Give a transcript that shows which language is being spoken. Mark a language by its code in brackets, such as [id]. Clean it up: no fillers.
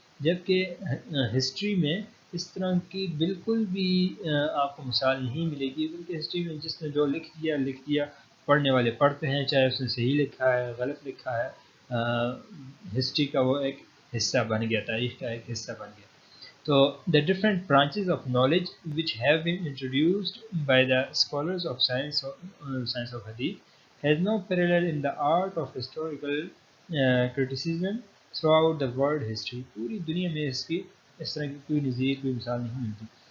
[ur] جبکہ ہسٹری میں اس طرح کی بالکل بھی آپ کو مثال نہیں ملے گی، بلکہ ہسٹری میں جس نے جو لکھ دیا پڑھنے والے پڑھتے ہیں، چاہے اس نے صحیح لکھا ہے غلط لکھا ہے، ہسٹری کا وہ ایک حصہ بن گیا، تاریخ کا ایک حصہ بن گیا. [en] So the different branches of knowledge which have been introduced by the scholars of science of hadith has no parallel in the art of historical criticism throughout the world history. [ur] پوری دنیا میں اس کی اس طرح کی کوئی نظیر کوئی مثال نہیں ملتی.